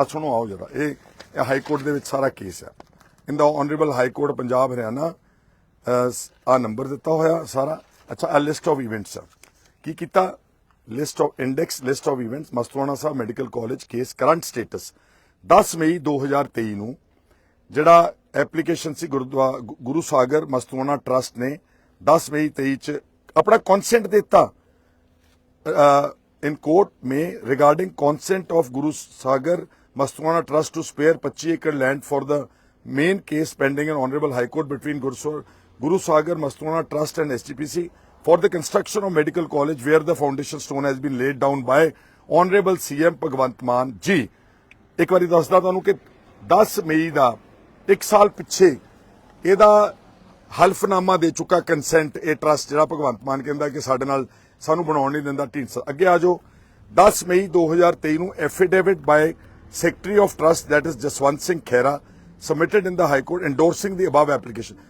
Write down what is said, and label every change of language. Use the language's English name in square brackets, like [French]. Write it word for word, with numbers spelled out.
[Punjabi] ਆ ਸੁਣੋ ਆਓ ਜਰਾ, ਇਹ ਇਹ ਹਾਈ ਕੋਰਟ ਦੇ ਵਿੱਚ ਸਾਰਾ ਕੇਸ ਹੈ। In ਦਾ honourable high court Punjab Haryana, ਆ ਨੰਬਰ ਦਿੱਤਾ ਹੋਇਆ ਸਾਰਾ। ਅੱਛਾ, ਆ ਲਿਸਟ ਆਫ ਇਵੈਂਟਸ ਆ, ਕੀ ਕੀਤਾ, list of index, list of events, Mastuana Sahib medical college case current status. ਦਸ ਮਈ ਦੋ ਹਜ਼ਾਰ ਤੇਈ ਨੂੰ ਜਿਹੜਾ ਐਪਲੀਕੇਸ਼ਨ ਸੀ ਗੁਰਦੁਆ ਗੁ- ਗੁਰੂ ਸਾਗਰ ਮਸਤੂਆਣਾ ਟਰਸਟ ਨੇ ਦਸ ਮਈ ਤੇਈ ਚ ਆਪਣਾ ਕੰਸੈਂਟ ਦਿੱਤਾ [English] in court may regarding consent of Guru Sagar Mastwana Trust to spare twenty-five acre land for the main case pending in Honorable High Court between Guru Sa- Guru Sagar Mastwana Trust and S T P C for the construction of medical college where the foundation stone has been laid down by Honorable C M Bhagwant Mann ji. [Punjabi] ਇੱਕ ਵਾਰੀ ਦੱਸਦਾ ਤੁਹਾਨੂੰ ਕਿ ਦਸ ਮਈ ਦਾ ਇੱਕ ਸਾਲ ਪਿੱਛੇ ਇਹਦਾ ਹਲਫਨਾਮਾ ਦੇ ਚੁੱਕਾ ਕੰਸੈਂਟ ਇਹ ਟਰਸਟ, ਜਿਹੜਾ ਭਗਵੰਤ ਮਾਨ ਕਹਿੰਦਾ ਕਿ ਸਾਡੇ ਨਾਲ ਸਾਨੂੰ ਬਣਾਉਣ ਨਹੀਂ ਦਿੰਦਾ ਢੀਂਡਸਾ। ਅੱਗੇ ਆ ਜਾਓ, [English] ਦਸ ਮਈ ਦੋ ਹਜ਼ਾਰ ਤੇਈ ਨੂੰ affidavit by secretary of trust that is Jaswant Singh Khaira submitted in the high court endorsing the above application.